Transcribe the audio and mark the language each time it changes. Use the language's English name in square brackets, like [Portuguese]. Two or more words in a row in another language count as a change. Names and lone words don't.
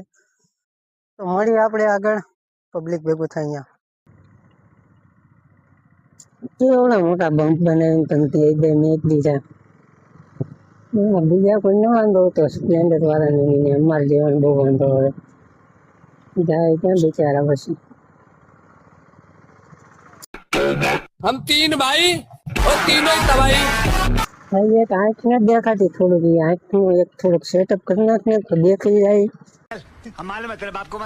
[Gujarati] તો મળીએ આપણે આગળ પબ્લિક ભેગું થાય અહીંયા। કેવડા મોટા બમ્પ બનાવીને તમથી એકદમ નીકળી જાય। બીજા કોઈ ન વાંધો તો સ્પ્લેન્ડર વાળાને અમારે જેવાનું બહુ વાંધો આવે જાય ક્યાં બિચારા। પછી [Hindi] हम तीन भाई और तीनों ही तबाही। भाई एक आँख न देखाती थोड़ी आँख [Gujarati] નું એક થોડુંક સેટઅપ કરી નાખ ને તો દેખાઈ જાય। [Hindi] हमारे मतलब आपको मत